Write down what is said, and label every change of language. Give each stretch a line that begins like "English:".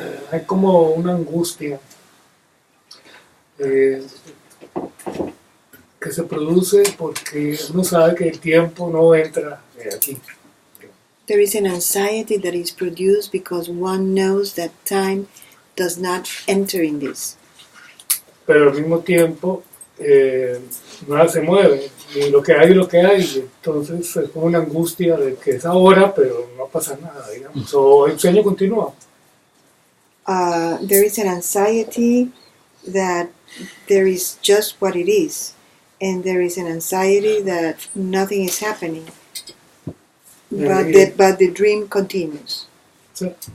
Spanish: hay como una angustia que se produce porque uno sabe que el tiempo no entra aquí.
English: There is an anxiety that is produced because one knows that time does not enter in this.
Spanish: Pero al mismo tiempo nada se mueve, y lo que hay es lo que hay, entonces es como una angustia de que es ahora, pero no pasa nada, digamos, o el sueño continúa.
English: There is an anxiety that there is just what it is, and there is an anxiety that nothing is happening, but the dream continues.
Spanish: Sí.